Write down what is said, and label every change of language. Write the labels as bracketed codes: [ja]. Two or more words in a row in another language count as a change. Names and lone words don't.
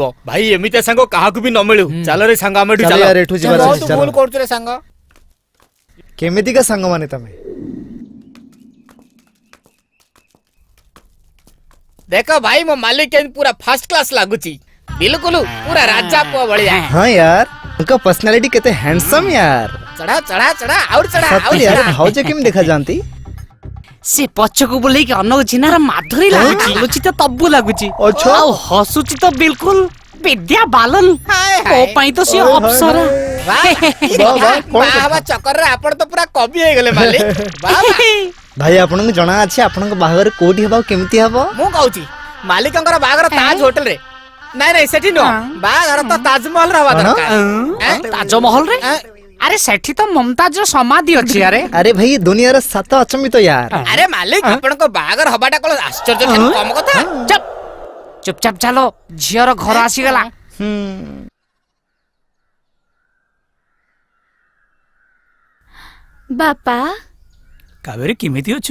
[or] ଭାଇ ଏମିତିଆ ସାଙ୍ଗ କାହାକୁ ବି ନ ମିଳୁ। ଚାଲ ରେ ସାଙ୍ଗ ଆମେ ଏଠୁ ଚାଲ ଚାଲ। ୟାର, ଏଠୁ ଯିବାର ବହୁତ ଅଛି, ଚାଲ। ଭୁଲ କରୁଛୁ ରେ ସାଙ୍ଗ। କେମିତିକା ସାଙ୍ଗମାନେ ତମେ? ଦେଖ ଭାଇ ମୋ ମାଲିକ କେମିତି ପୁରା [en] first class [or] ଲାଗୁଛି, ବିଲକୁଲ ପୁରା ରାଜା ପୁଅ ଭଳିଆ। [hi] ହଁ यार, उनका पर्सनालिटी कितने हैंडसम यार। [or] ଚଢା ଚଢା ଚଢା ଆହୁରି ଚଢା सत्य ଆହୁରି यार, ଚଢା। भाउज केम देखा जानती? ସେ ପଛକୁ ବୁଲେଇକି ଅନଉଛି ନା, ମାଧୁରୀ ଲାଗୁଛି, ଲୁଚି ତ ତବୁ ଲାଗୁଛି, ଅଛ? ଆଉ ହସୁଛି ତ ବିଲକୁଲ ବିଦ୍ୟା ବାଲନ। ହାୟ ମୋ ହାୟ। ପାଇଁ ତ ସିଏ ଅପ୍ସରା। ବାଃ, ବାଃ, କଣ ବାହା ହେବା ଚକରରେ ଆପଣ ତ ପୁରା କବି ହେଇଗଲେ ମାଲିକ। ବାଃ, ବାଃ। ଭାଇ ଆପଣଙ୍କୁ ଜଣା ଅଛି ଆପଣଙ୍କ ବାହାଘର କୋଉଠି ହେବ ଆଉ କେମିତି ହେବ? ମୁଁ କହୁଛି ମାଲିକଙ୍କର ବାହାଘର ତାଜ ହୋଟେଲରେ। ନାଇଁ ନାଇଁ ସେଠି ନୁହଁ, ବାହାଘର ତ ତାଜମହଲରେ ହବା କଣ? ଦରକାର। ତାଜମହଲରେ? ଆରେ ସେଠି ତ ମମତାଜର ସମାଧି ଅଛି। ଆରେ [hi] अरे भाई ये दुनियाର [or] ସାତ ଅଚମ୍ବିତ [hi] यार। [or] ଆରେ ମାଲିକ ଆପଣଙ୍କ ବାହାଘର ହବାଟା କଣ ଆଶ୍ଚର୍ଯ୍ୟ ଠାରୁ କମ କଥା? ଚୁପ୍ ଚୁପଚାପ ଚାଲ, ଝିଅର ଘର ଆସିଗଲା। ବାପା କାବେରୀ କେମିତି ଅଛୁ?